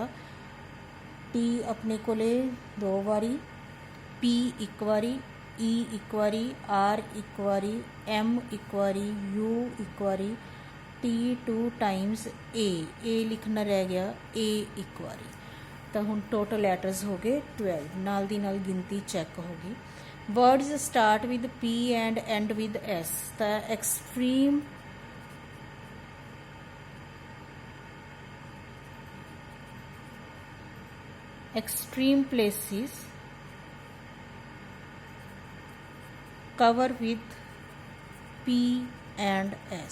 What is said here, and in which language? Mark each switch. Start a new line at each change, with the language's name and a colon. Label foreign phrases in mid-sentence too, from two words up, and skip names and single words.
Punjabi: T ਅਪਣੇ ਕੋਲੇ 2 ਵਾਰੀ, P 1 ਵਾਰੀ, E 1 ਵਾਰੀ, R 1 ਵਾਰੀ, M 1 ਵਾਰੀ, U 1 ਵਾਰੀ, T 2 ਟਾਈਮਸ, A ਲਿਖਣਾ ਰਹਿ ਗਿਆ A 1 ਵਾਰੀ। ਤਾਂ ਹੁਣ
English: total letters
Punjabi: ਹੋ ਗਏ 12। ਨਾਲ ਦੀ ਨਾਲ ਗਿਣਤੀ ਚੈੱਕ ਹੋਗੀ।
English: Words start with P and end with S. to extreme places cover with P and S.